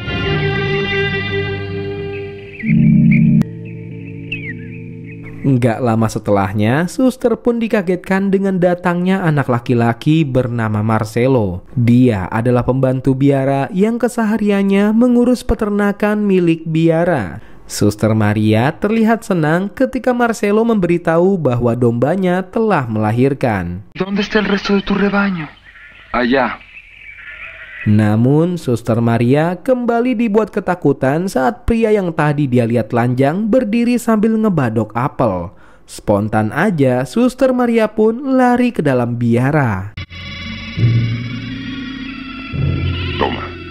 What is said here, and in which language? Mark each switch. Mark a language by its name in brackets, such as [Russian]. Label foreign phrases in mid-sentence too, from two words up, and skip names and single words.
[Indonesian] Nggak lama setelahnya, suster pun dikagetkan dengan datangnya anak laki-laki bernama Marcelo. Dia adalah pembantu biara yang kesehariannya mengurus peternakan milik biara. Suster Maria terlihat senang ketika Marcelo memberitahu bahwa dombanya telah melahirkan. [Spanish] ¿Dónde está el resto de tu rebaño? Allá. [Indonesian] Namun Suster Maria kembali dibuat ketakutan saat pria yang tadi dia lihat telanjang berdiri sambil ngebadok apel. Spontan aja Suster Maria pun lari ke dalam biara. [Spanish] Toma.